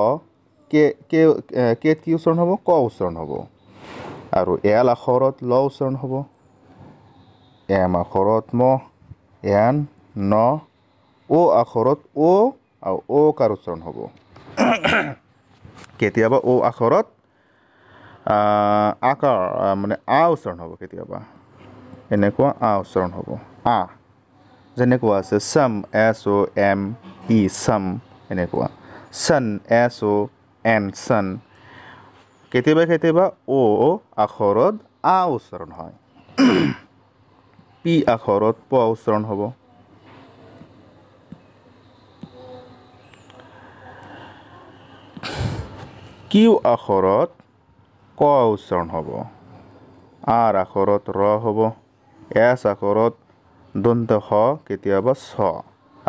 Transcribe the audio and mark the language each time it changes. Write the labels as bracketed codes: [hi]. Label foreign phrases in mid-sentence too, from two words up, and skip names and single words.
[as] কে কি উচ্চাৰণ হ'ব ক উচ্চাৰণ হ'ব আৰু এল আখৰত ল উচ্চাৰণ হ'ব এম আখৰত ম এন ন ও আখৰত ও আৰু ও কাৰ উচ্চাৰণ হ'ব কেতিয়াবা ও আখৰত আকাৰ মানে আ উচ্চাৰণ হ'ব কেতিয়াবা এনেকুৱা আ উচ্চাৰণ হ'ব আ যেনেকুৱা আছে [en] sum S O M E sum [as] এনেকুৱা [en] sun S O N sun [as] কেতিয়াবা কেতিয়াবা ও আখৰত আ উচ্চাৰণ হয় পি আখৰত প উচ্চাৰণ হ'ব কিউ আখৰত ক উচ্চাৰণ হ'ব আৰ আখৰত ৰ হ'ব এছ আখৰত দন্ত হ কেতিয়াবা ছ আৰু